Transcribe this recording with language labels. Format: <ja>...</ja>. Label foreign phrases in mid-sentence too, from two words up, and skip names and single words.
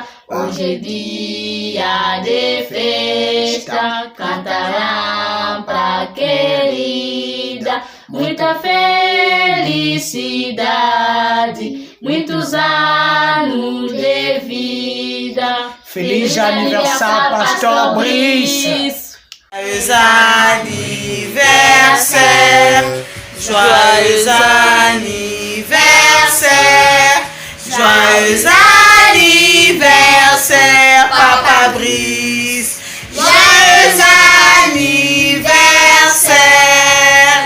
<pt>Hoje é dia de festa, cantarão pra querida. Muita felicidade, muitos anos de vida. Feliz aniversário, Pastor Brice!</pt> <fr>Joyeux anniversaire, joyeux anniversaire, joyeux anniversaire, Papa Brice. Joyeux anniversaire.</fr>